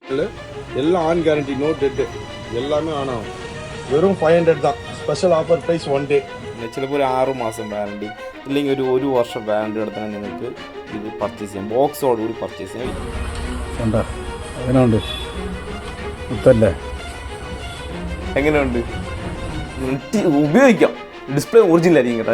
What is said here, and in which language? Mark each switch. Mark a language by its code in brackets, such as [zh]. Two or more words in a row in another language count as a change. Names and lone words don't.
[ta] எல்லாம் [en] on guarantee, no dead, [ta] எல்லாமே ஆன் ஆகும். வெறும் 500 தான். [en] special offer price 1 day. [ml] ചിലപ്പോൾ ഒരു 6 മാസം വാറണ്ടി ഇല്ലെങ്കിൽ ഒരു വർഷം വാറണ്ടി എടുത്താൽ നിങ്ങൾക്ക് ഇത് പർച്ചേസ് ചെയ്യാം. ബോക്സോടുകൂടി പർച്ചേസ് ചെയ്യാം. ഉണ്ടോ? എങ്ങനെയുണ്ട്? മുത്തല്ലേ? എങ്ങനെയുണ്ട്? ഉപയോഗിക്കാം. ഡിസ്പ്ലേ ഒറിജിനൽ ആയിരിക്കും കേട്ടോ.